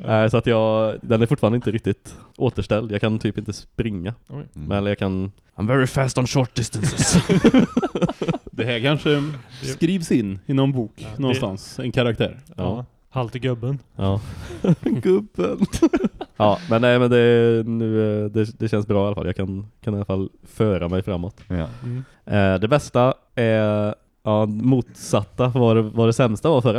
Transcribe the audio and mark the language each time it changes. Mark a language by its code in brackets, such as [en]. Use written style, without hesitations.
[sv] Så att den är fortfarande inte riktigt återställd. Jag kan typ inte springa. Mm. Men jag kan... [en] I'm very fast on short distances. [sv] Det här kanske skrivs in i någon bok någonstans. En karaktär. Ja. Halt i gubben. Ja. Gubben. Ja, men nej, men det känns bra i alla fall. Jag kan i alla fall föra mig framåt. Ja. Mm. Det bästa är motsatta var det sämsta var förra.